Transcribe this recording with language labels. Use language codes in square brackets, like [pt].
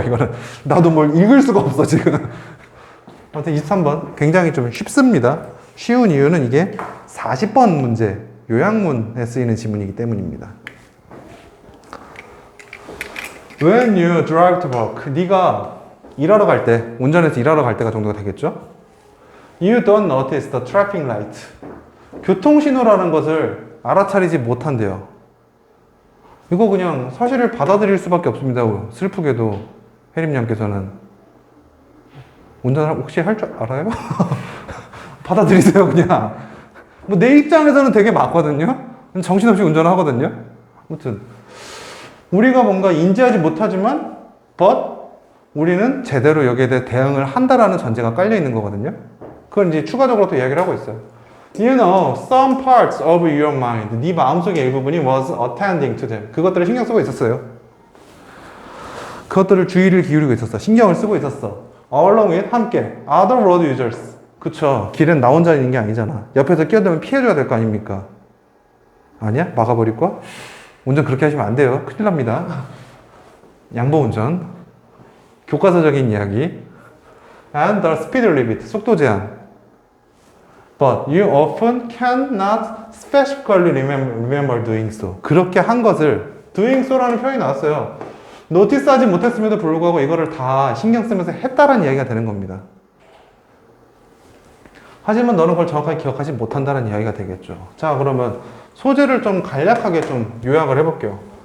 [ko] 이거는 나도 뭘 읽을 수가 없어 지금. 아무튼 23번 굉장히 좀 쉽습니다. 쉬운 이유는 이게 40번 문제 요약문에 쓰이는 지문이기 때문입니다. [en] When you drive to work, [ko] 네가 일하러 갈 때, 운전해서 일하러 갈 때가 정도가 되겠죠? [en] You don't notice the traffic light. [ko] 교통신호라는 것을 알아차리지 못한대요. 이거 그냥 사실을 받아들일 수밖에 없습니다. 슬프게도 혜림양께서는 운전을 혹시 할 줄 알아요? 받아들이세요 그냥. 뭐 내 입장에서는 되게 맞거든요. 정신없이 운전을 하거든요. 아무튼 우리가 뭔가 인지하지 못하지만 but 우리는 제대로 여기에 대해 대응을 한다라는 전제가 깔려 있는 거거든요. 그걸 이제 추가적으로 또 이야기를 하고 있어요. [en] You know, some parts of your mind, [ko] 네 마음속의 일부분이 [en] was attending to them. [ko] 그것들을 신경 쓰고 있었어요. 그것들을 주의를 기울이고 있었어. 신경을 쓰고 있었어. [en] Along with, 함께, other road users. [ko] 그쵸. 길은 나 혼자 있는 게 아니잖아. 옆에서 끼어들면 피해줘야 될 거 아닙니까? 아니야? 막아버릴 거야? 운전 그렇게 하시면 안 돼요. 큰일 납니다. 양보 운전. 교과서적인 이야기. [en] And the speed limit, [ko] 속도 제한. [en] But you often cannot specifically remember doing so. [ko] 그렇게 한 것을 [en] doing so [ko] 라는 표현이 나왔어요. 노티스하지 못했음에도 불구하고 이거를 다 신경 쓰면서 했다라는 이야기가 되는 겁니다. 하지만 너는 그걸 정확하게 기억하지 못한다는 이야기가 되겠죠. 자, 그러면 소재를 좀 간략하게 좀 요약을 해볼게요.